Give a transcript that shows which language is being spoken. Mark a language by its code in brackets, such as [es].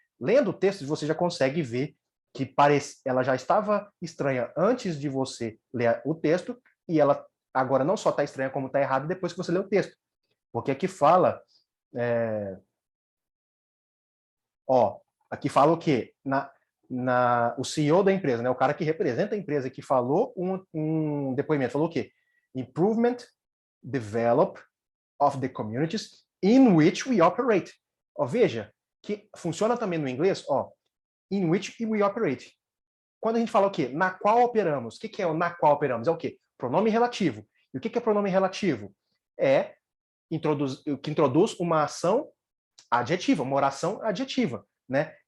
[pt] Lendo o texto, você já consegue ver que ela já estava estranha antes de você ler o texto, e ela agora não só está estranha, como está errada depois que você lê o texto. Porque aqui fala... aqui fala o quê? O CEO da empresa, né, o cara que representa a empresa, que falou um depoimento, falou o quê? [en] Improvement, develop of the communities in which we operate. [pt] Veja, que funciona também no inglês, [en] in which we operate. [pt] Quando a gente fala o quê? Na qual operamos. O que é o na qual operamos? É o quê? Pronome relativo. E o que é pronome relativo? É que introduz uma ação adjetiva, uma oração adjetiva, né?